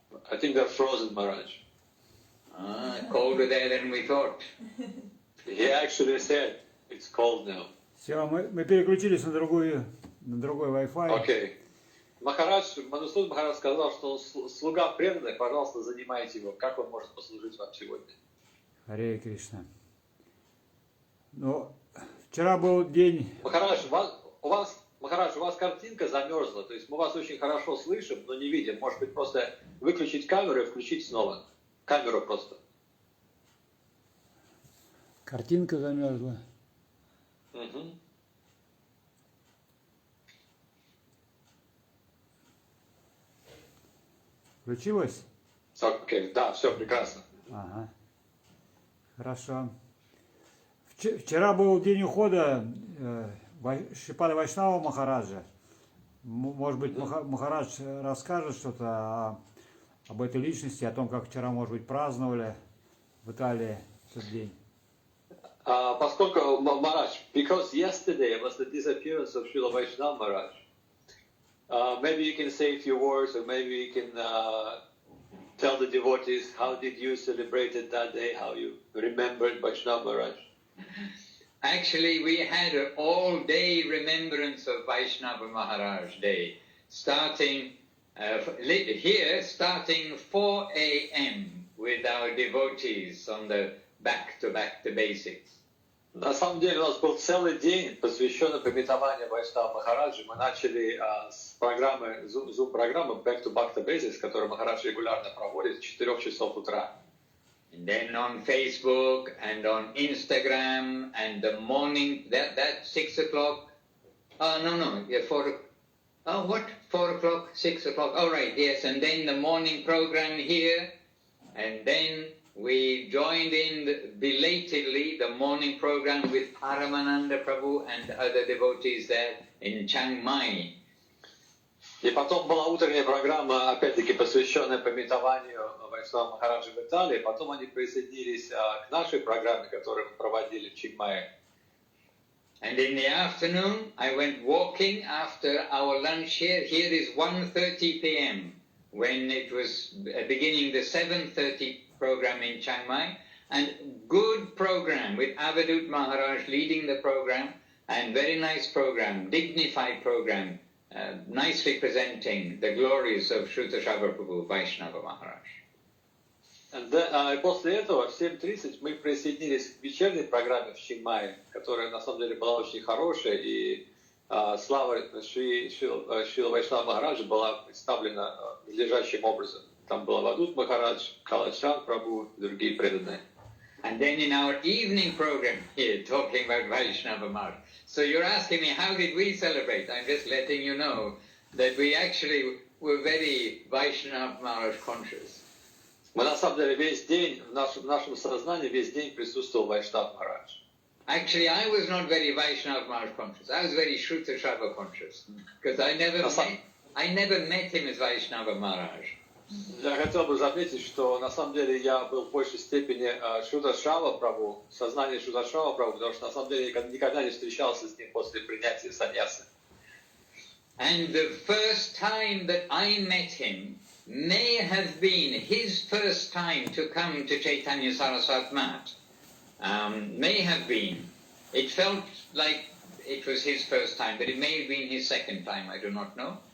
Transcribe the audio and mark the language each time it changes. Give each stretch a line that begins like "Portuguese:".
English: I think they're frozen, Maharaj. Colder there than we thought. He actually said it's cold now.
Russian: Все, мы переключились на другой Wi-Fi. Окей. Мадхусудан Махарадж сказал, что он слуга преданный, пожалуйста, занимайте его. Как он может послужить вам сегодня? Харе Кришна. Ну, вчера был день... Махарадж, у вас картинка замерзла, то есть мы вас очень хорошо слышим, но не видим. Может быть, просто выключить камеру и включить снова. Камеру просто. Картинка замерзла. Угу. Включилась? Окей, да, все прекрасно. Ага. Хорошо. Вчера был день ухода Шрипады Вайшнава Махараджа. Может быть, Махарадж расскажет что-то об этой личности, о том, как вчера, может быть, праздновали в Италии этот день. Поскольку,
English: Maharaj, because yesterday was the disappearance of Srila Vaishnava Maharaj, maybe you can say a few words, or maybe you can tell the devotees how did you celebrate it that day, how you remembered Vaishnava Maharaj. Actually, we had an all-day remembrance of Vaishnava Maharaj Day, starting here, starting 4 a.m. with our devotees on the back to basics.
Russian: На самом деле у нас был целый день, посвященный пометованию Вайшнава Махараджа. Мы начали с программы, Zoom-программы Back to Basics, которую Махарадж регулярно проводит с 4 часов утра.
English: And then on Facebook and on Instagram and the morning, that 6 o'clock, yeah, 4 o'clock, 6 o'clock, all right, yes, and then the morning program here, and then we joined in belatedly the morning program with Paramanandai Prabhu and other devotees there in Chiang Mai.
Russian: И потом была утренняя программа, опять-таки, посвященная пометованию Вайшнава Махараджа в Италии. Потом они присоединились к нашей программе, которую мы проводили в Чангмае.
English: And in the afternoon, I went walking after our lunch here. Here is 1:30 p.m. when it was beginning the 7:30 program in Chiang Mai. And good program with Avadut Maharaj leading the program, and very nice program, dignified program. Nicely presenting the glories of Shruta Shava Prabhu, Vaishnava Maharaj.
Russian: И после этого в 7:30 мы присоединились к вечерней программе в Чангмае, которая на самом деле была очень хорошая, и слава Шрила Вайшнава Махараджа была представлена надлежащим образом. Там был Авадут Махарадж, Калачан Прабху и другие преданные.
English: And then in our evening program here, talking about Vaishnava Maharaj. So you're asking me, how did we celebrate? I'm just letting you know that we actually were very Vaishnava Maharaj conscious.
Russian: Мы на самом деле весь день, в нашем сознании весь день присутствовал Вайшнав Махарадж.
English: Actually, I was not very Vaishnava Maharaj conscious. I was very Shruta Shava conscious. Because I never met him as Vaishnava Maharaj.
Russian: Я хотел бы заметить, что на самом деле я был в большей степени Шруда Шава Прабху, сознание Шруда Шава Прабху, потому что на самом деле я никогда не встречался с ним после принятия саньясы.
English: And the first time that I met him may have been his first time to come to Chaitanya Saraswat Mat. May have been. It felt like it was his first time, but it may have been his second time, I do not know.